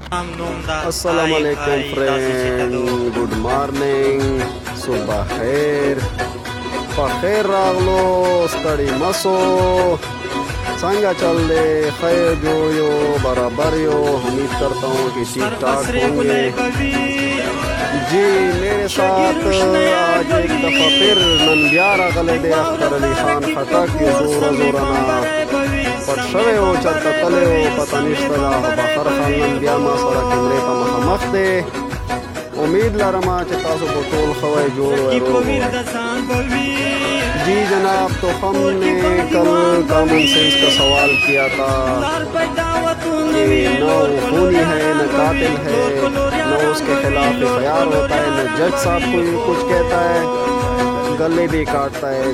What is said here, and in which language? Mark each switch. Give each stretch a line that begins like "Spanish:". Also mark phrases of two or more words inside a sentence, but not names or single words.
Arabic: السلام علیکم
Pashto: فرینڈ،
English: Good morning,
Pashto: صبح خیر، پخیر راغلو، ستڑی مسو، سنگا چل دے، خیر جو یو برابر یو،
Urdu: امید کرتا ہوں کہ ٹھیک ٹھاک ہوں گے۔ جی میرے ساتھ آج ایک دفعہ پھر
Pashto: نن بیا راغلی دی اختر علی خان خټک، زوره زورنا پټ شوی و، چرته تللی و، پته نشته ده. بخر خان نن بیا ما سره کیمرې ته مخامخ دی. امید لرم چې تاسو به ټول ښه وئ، جوړ وئ، روغ وئ.
Urdu: جی جناب، تو ہم نے کل
English: common sense
Urdu: کا سوال کیا تھا کہ نہ وہ خونی ہے، نہ قاتل ہے، نہ اس کے خلاف FIR ہوتا ہے، نہ جج صاحب کو کچھ کہتا ہے، گلے بھی کاٹتا ہے.